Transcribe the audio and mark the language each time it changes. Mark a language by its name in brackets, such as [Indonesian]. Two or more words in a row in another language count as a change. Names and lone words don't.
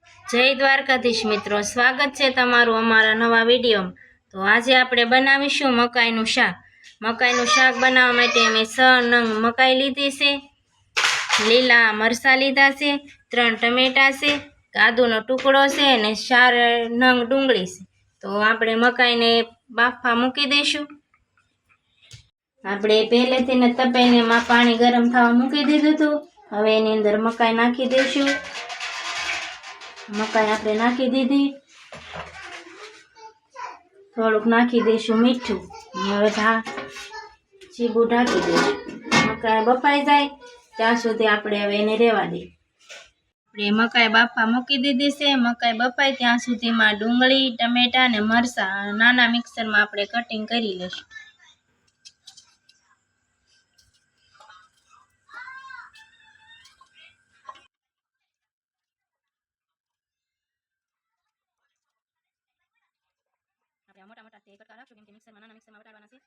[Gujarati] જય દ્વારકાધીશ મિત્રો, સ્વાગત છે તમારું અમારા નવા વિડિયો। તો આજ આપણે બનાવીશું મકાઈનું શાક। મકાઈનું શાક બનાવવા માટે અમે 6 નંગ મકાઈ લીધી છે, લીલા મરચા લીધા છે, 3 ટમેટા છે, આદુનો ટુકડો છે અને 4 નંગ डુંગળી છે। તો આપણે મકાઈને બાફવા મૂકી દઈશું। આપણે પહેલેથી ને તપેલીમાં પાણી ગરમ થવા મૂકી દીધું હતું। હવે એની અંદર મકાઈ નાખી દઈશું। મકાઈ આપણે નાખી દીધી, થોડુંક નાખી દઈશું મીઠું। હવે ચીબુ ઢાંકી દઈશું। મકાઈ બફાઈ જાય ત્યાં સુધી આપણે હવે એને રેવા દઈએ। આપણે મકાઈ બાફવા મૂકી દીધી છે। મકાઈ બફાય ત્યાં સુધીમાં डુંગળી, ટમેટા અને મરચા નાના મિક્સરમાં આપણે કટિંગ કરી લઈશું। મોટા મોટા સે કટકા રાખશું કેમ કે મિક્સર મેં નાના મિક્સર મેં વટાડવાના છે।